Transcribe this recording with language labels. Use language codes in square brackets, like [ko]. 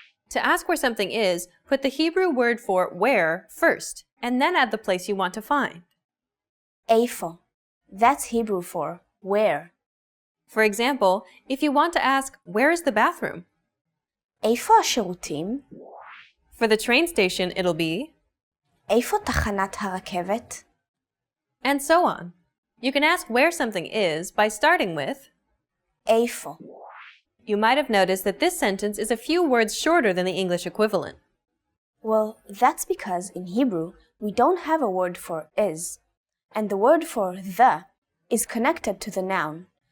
[en] To ask where something is, put the Hebrew word for where first, and then add the place you want to find. Eifo. That's Hebrew for where. For example, if you want to ask, where is the bathroom? [he] Eifo השירותים? [en] For the train station, it'll be, [he] Eifo תחנת הרכבת? [en] and so on. You can ask where something is by starting with, [he] Eifo. [en] You might have noticed that this sentence is a few words shorter than the English equivalent. Well, that's because in Hebrew, we don't have a word for is, and the word for the is connected to the noun.